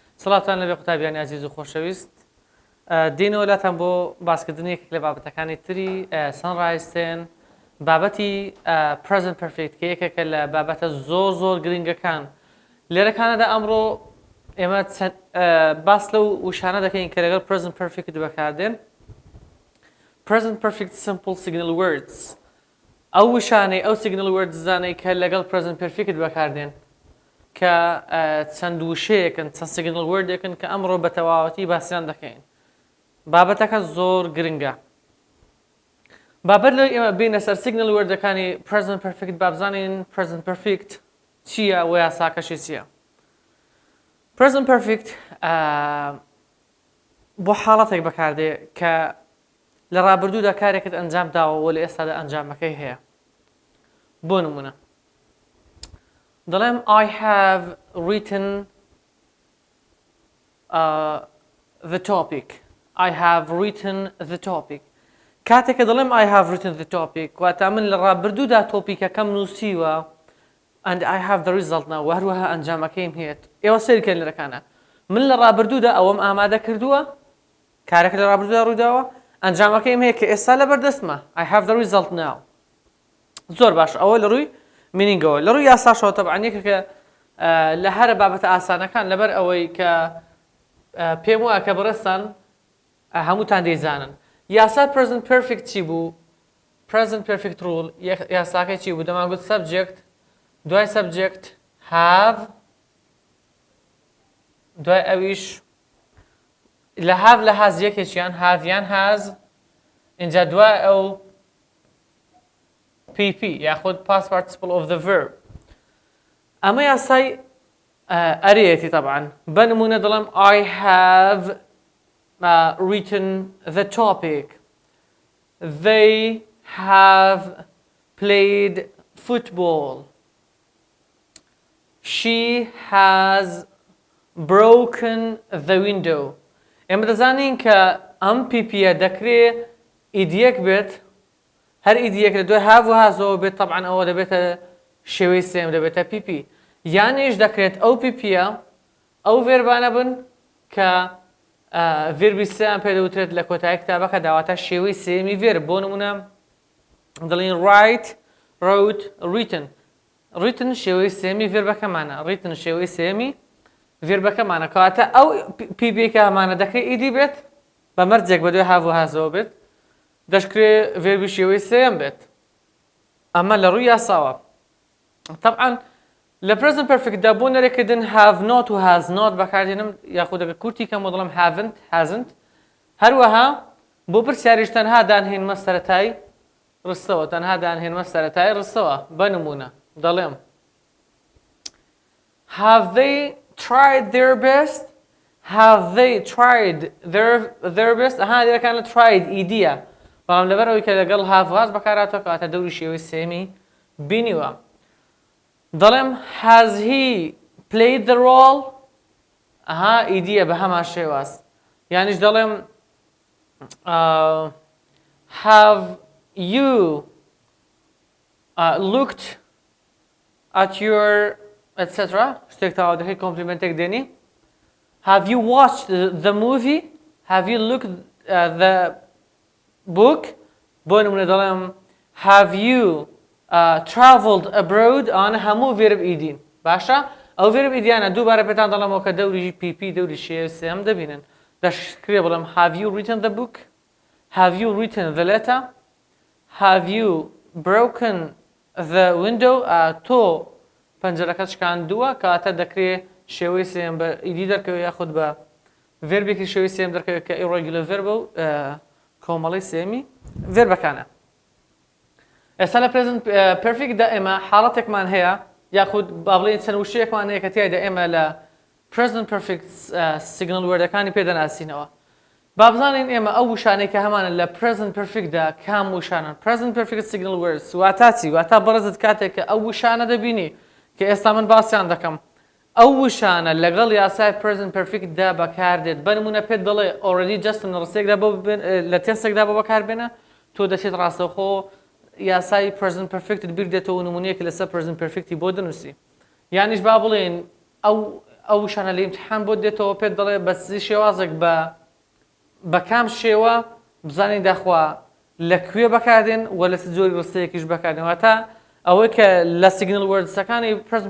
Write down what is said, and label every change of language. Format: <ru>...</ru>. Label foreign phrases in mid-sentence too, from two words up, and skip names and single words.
<ckb>سڵاتان لەبێ قوتابیانی عزیز و خۆشەویست دینەوە لاتان بۆ باسکردنی یەکێک لە بابەتەکانی تری سەنڕایزتێن بابەتی</ckb> <en>present perfect</en> <ckb>کە یەکێکە لە بابەتە زۆر گرنگەکان لێرەکانەدا ئەمڕۆ ئێمە باس لەو وشانە دەکەین کە لەگەڵ</ckb> <en>present perfect</en> <ckb>بەکاردێن</ckb> <en>present perfect simple signal words</en> <ckb>ئەو وشانەی ئەو signal words زانەی کە لەگەڵ present perfect بەکاردێن کە چەند وشەیەکن چەند</ckb> <en>signal wordێکن</en> <ckb>کە ئەمڕۆ بە تەواوەتی باسییان دەکەین بابەتەکە زۆر گرنگە بابەت لەوەی ئێمە بینە سەر</ckb> <en>signal wordەکانی present perfect</en> <ckb>بابزانین</ckb> <en>present perfect</en> <ckb>چییە و یاساکەشی چییە</ckb> <en>present perfect</en> <ckb>بۆ حاڵەتێک بەکاردێ کە لە ڕابردوودا کارێکت ئەنجام داوە لە ئێستادا ئەنجامەکەی هەیە بۆ نمونە دەڵێم</ckb> <en>I have written the topic I have written the topic</en> <ckb>کاتێککە دەڵێم</ckb> <en>I have written the topic</en> <ckb>واتە من لە ڕابردوودا تۆپیکەکەم نووسیوە</ckb> <en>and I have the result now</en> <ckb>و هەروەها ئەنجامەکەیم هێت ئێوە سەیرکەن لەرەکانە من لە ڕابردوودا ئەوەم ئامادە کردووە کارێک لە ڕابردوودا ڕووداوە ئەنجامەکەیم هەیە کە ئێستا لەبەردەستمە</ckb> <en>I have the result now</en> <ckb>زۆر باش ئەوە لە ڕووی مینینگەوە لە ڕووی یاساشەوە تەبعاً یەکێکە لە هەرە بابەتە ئاسانەکان لەبەر ئەوەی کە پێم وایە کە بەڕێستان هەمووتان دەیزانن یاسا</ckb> <en>present perfect</en> <ckb>چی بوو</ckb> <en>present perfect rule</en> <ckb>یاساکەی چی بوو دەمانگوت subject دوای subject have دوای ئەویش لە have لە has یەکێکیان have یان has اینجا دوای ئەو</ckb> <en>PP یاخود past participle of the verb</en> <ckb>ئەمە یاسای ئەرەیەتی طبعا بنمونە دەڵێم</ckb> <en>I have written the topic they have played football she has broken the window</en> <ckb>ئێمە دەزانین کە ئەم پیپیە دەکرێت ئیدیەک بێت هەر ئیدیەک لە دوای هاو و هازەوە بێت طبعا ئەوە دەبێتە شێوەی سێم دەبێتە پیپی یانیش دەکرێت ئەو پیپیە ئەو ڤێربانە بن کە ڤێربی سێیان پێدەوترێت لە کۆتایی کتابەکە داواتە شێوەی سێمی ڤێرب بۆ نمونە دەڵێن</ckb> <en>write wrote written written</en> <ckb>شێوەی سێمی ڤێربەکەمانە written شێوەی سێمی ڤێربەکەمانە کەواتە ئەو پیپیەکە هەمانە دەکرێت ئیدی بێت بە مەرجێک بە دوای هاو و هازەوە بێت دەشکرێت ڤێربی شێوەی سێم بێت ئەمە لە ڕووی یاساوە طبعا لە</ckb> <en>present perfect</en> <ckb>دا بۆ نەرێکردن</ckb> <en>have not</en> <ckb>و</ckb> <en>has not</en> <ckb>بەکاردێنم یاخود دەبێت کورتی کەم بۆ دەڵێم</ckb> <en>haven't hasn't</en> <ckb>هەروەها بۆ پرسیاریش تەنها دانهێنمە سەرەتای ڕستەوە تەنها دانهێنمە سەرەتای ڕستەوە بە نمونە دەڵێم</ckb> <en>have they tried their best have they tried their best</en> <ckb>ئەها لێرەکانە</ckb> <en>tried</en> <ckb>ئیدیە بەڵام لەبەر ئەوەی کە لەگەڵ have و has بەکارهاتەوە کەواتە دەوری شێوەی سێمی بینیوە دەڵێم</ckb> <en>has he played the role</en> <ckb>ئەها ئیدیە بە هەمان شێواز یانیش دەڵێم</ckb> <en>have you looked at your etc</en> <ckb>شتێک تاوا دەکەی کۆمپلیمنتێک دێنی</ckb> <en>have you watched the movie have you looked at the book</en> <ckb>بۆ نمونە دەڵێم</ckb> <en>have you traveled abroad</en> <ckb>ئەوانە هەموو ڤێرب ئیدین باشە ئەو ڤێرب ئیدیانە دووبارە پێتان دەڵێمەوە کە دەوری PP دەوری شێوەی سێم دەبینن دەشکرێ بڵێم</ckb> <en>have you written the book have you written the letter have you broken the window</en> <ckb>تۆ پەنجەرەکەت شکاندووە کەواتە دەکرێت شێوەی سێم بە ئیدی دەرکەوێت یاخود بە ڤێربێکی شێوەی سێم دەرکەوێت کە</ckb> <en>irregular verb</en> <ckb>و کۆمەڵی سێمی ڤێربەکانە ئێستا لە</ckb> <en>present perfect</en> <ckb>دا ئێمە حاڵەتێکمان هەیە یاخود با بڵێن چەند وشەیەکمان هەیە کە تیایدا ئێمە لە</ckb> <en>present perfect signal</en> <ckb>wordەکانی پێدەناسینەوە با بزانین ئێمە ئەو وشانەی کە هەمانە لە</ckb> <en>present perfect</en> <ckb>دا کام وشانن</ckb> <en>present perfect signal words</en> <ckb>واتە چی واتە بەڕێزت کاتێک کە ئەو وشانە دەبینی کە ئێستا من باسییان دەکەم ئەو وشانە لەگەڵ یاسای</ckb> <en>present perfect</en> <ckb>دا بەکاردێت بنمونە پێت دەڵێ</ckb> <en>already just</en> <ckb>لە ڕستێکدا لە تێستێکدا بۆ بەکاربێنە تۆ دەچێت ڕاستەوخۆ یاسای</ckb> <en>present perfect</en> <ckb>بیر دێتەوە نمونەیەک لەسەر</ckb> <en>present perfecتی</en> <ckb>بۆ دەنووسی یانیش با بڵێن ئەو ئەو شانە لە ئیمتحان بۆ دێتەوە پێت دەڵێ بەچی شێوازێک بە کام شێوە بزانین داخوا لەکوێ بەکاردێن و لە زۆری ڕستەیەکیش بەکاردێن واتە ئەوەی کە لە</ckb> <en>signal words present</en>